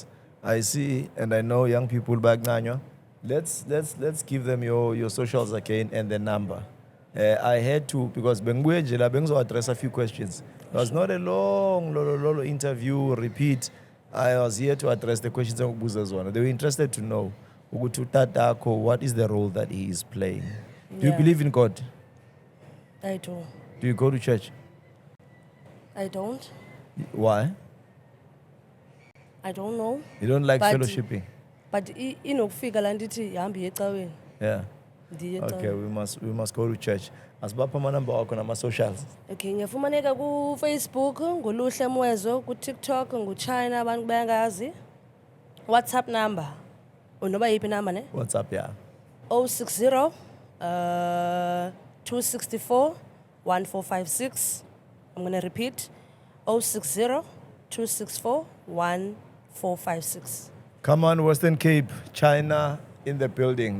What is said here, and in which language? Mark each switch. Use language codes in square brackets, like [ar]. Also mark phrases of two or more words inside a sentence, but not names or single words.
[en] I see and I know young people back Nanywa. Let's give them your socials again and the number. I had to, because Benguejela address a few questions. It was not a long interview, repeat. I was here to address the questions of Buzazwana. They were interested to know [zu] ukuthi uTatako, [en] what is the role that he is playing. Do you Yeah. believe in God? I do. Do you go to church? I don't. Why? I don't know. You don't like But- fellowshipping? [xh] But inokufika la ndithi hambi ecaweni. [en] Yeah. [xh] Ndiye [en] Okay, [xh] ecaweni. [en] we must go to church. [zu] Asibapha amanamba wakho nama-socials. Okay, ngiyafumaneka ku-Facebook, nguluhle Mwezo, ku-TikTok, nguChina, abantu bayangazi. [en] WhatsApp number. [zu] Unoba yiphi number ne? [en] WhatsApp, yeah. 060 264 1456. I'm going to repeat. 060 264 1456. Come on, Western Cape, China in the building.